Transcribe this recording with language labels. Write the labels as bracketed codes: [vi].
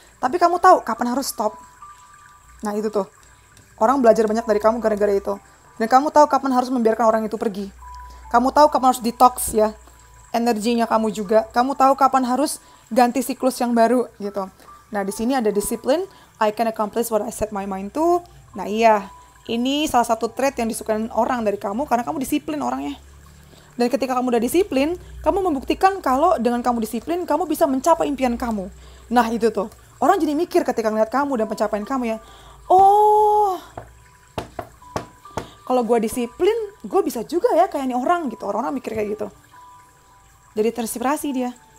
[id] Tapi kamu tahu kapan harus stop. Nah itu tuh, orang belajar banyak dari kamu gara-gara itu. Dan kamu tahu kapan harus membiarkan orang itu pergi. Kamu tahu kapan harus detox ya, energinya kamu juga. Kamu tahu kapan harus ganti siklus yang baru gitu. Nah di sini ada disiplin. [en] I can accomplish what I set my mind to. [id] Nah iya, ini salah satu trait yang disukai orang dari kamu karena kamu disiplin orangnya. Dan ketika kamu udah disiplin, kamu membuktikan kalau dengan kamu disiplin, kamu bisa mencapai impian kamu. Nah itu tuh, orang jadi mikir ketika ngeliat kamu dan pencapaian kamu ya, oh, kalau gue disiplin, gue bisa juga ya kayak nih orang gitu. Orang-orang mikir kayak gitu. Jadi terinspirasi dia.